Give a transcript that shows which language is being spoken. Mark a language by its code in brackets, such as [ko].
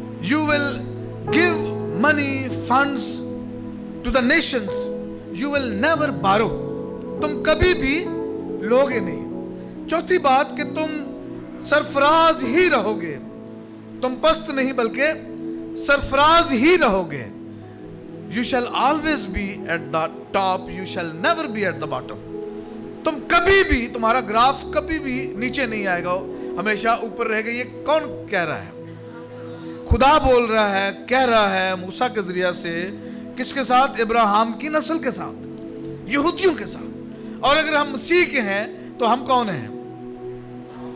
[en] you will give money, funds to the nations, you will never borrow, [hi] तुम कभी भी लोगे नहीं। चौथी बात कि तुम सरफराज ही रहोगे, तुम पस्त नहीं बल्कि सरफराज ही रहोगे। [en] You shall always be at the top, you shall never be at the bottom. [hi] तुम कभी भी, तुम्हारा ग्राफ कभी भी नीचे नहीं आएगा, हमेशा ऊपर रहेगा। ये कौन कह रहा है? खुदा बोल रहा है, कह रहा है मूसा के जरिया से। किसके साथ? इब्राहिम की नस्ल के साथ, यहूदियों के साथ। और अगर हम मसीह के हैं तो हम कौन हैं?